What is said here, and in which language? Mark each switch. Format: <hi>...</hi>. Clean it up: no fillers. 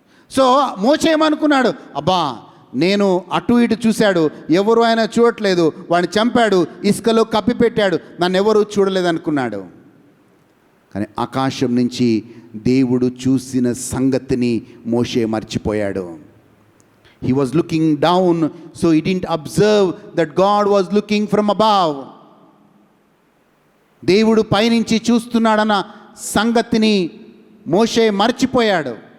<te>So మోషే ఏమనుకున్నాడు, అబ్బా నేను అటు ఇటు చూశాడు, ఎవరు ఆయన చూడట్లేదు, వాడిని చంపాడు, ఇసుకలో కప్పిపెట్టాడు, నన్ను ఎవరు చూడలేదనుకున్నాడు. కానీ ఆకాశం నుంచి దేవుడు చూసిన సంగతిని మోషే మర్చిపోయాడు.</te> <en>He was looking down, so he didn't observe that God was looking from above.</en> <te>దేవుడు పైనుంచి చూస్తున్నాడన్న సంగతిని మోషే మర్చిపోయాడు.</te>